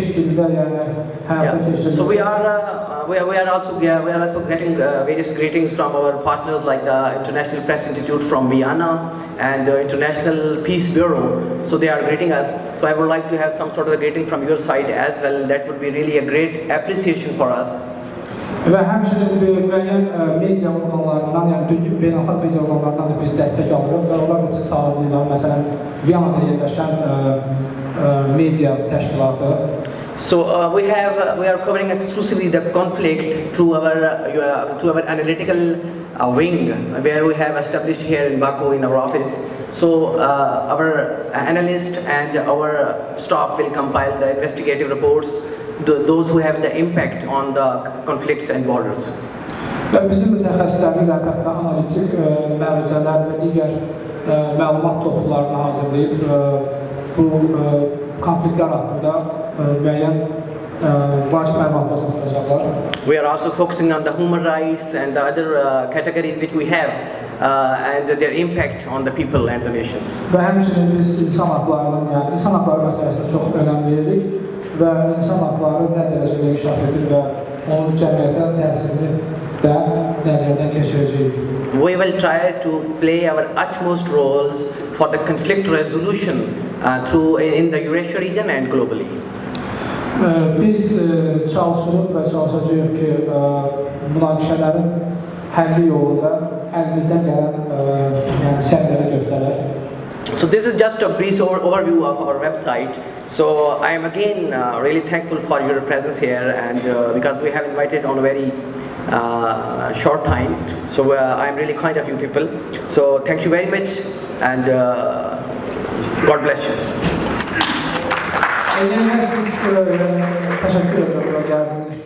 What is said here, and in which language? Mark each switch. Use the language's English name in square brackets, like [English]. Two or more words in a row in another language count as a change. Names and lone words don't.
[English] So we are also getting various greetings from our partners like the International Press Institute from Vienna and the International Peace Bureau. So they are greeting us. So I would like to have some sort of a greeting from your side as well. That would be really a great appreciation for us. [Azerbaijani] Və həmçinin müəyyən media orqanlarından, yəni beynəlxalq media orqanlarından da biz dəstək alırıq və onlar da bizi sağlayırlar. Məsələn, Viyanada yerləşən media təşkilatı. [English] So we are covering exclusively the conflict through our analytical wing, where we have established here in Baku in our office. So our analyst and our staff will compile the investigative reports, those who have the impact on the conflicts and borders. [Azerbaijani] Və bizim mütəxəssislərimiz əlbəttə analitik məruzələr və digər məlumat toplularını hazırlayıb bu konfliktlər haqqında müəyyən vacib məlumatlar toplayacaqlar. [English] We are also focusing on the human rights and the other categories which we have and their impact on the people and the nations. [Azerbaijani] Və həmçinin biz insan haqlarının, yəni insan haqları məsələsinə çox önəm veririk və insan haqları nə dərəcədə inkişaf edir və onun cəmiyyətə təsirini də nəzərdən keçirəcəyik. [English] We will try to play our utmost roles for the conflict resolution in the Eurasia region and globally. [Azerbaijani] Biz çalışırıq və çalışacağıq ki, münaqişələrin həlli yolunda əlimizdən gələn səhvləri göstərək. [English] So this is just a brief overview of our website. So I am again really thankful for your presence here, and because we have invited on a very short time. So I am really kind of you people. So thank you very much, and God bless you. [Turkish] Teşekkür ederim.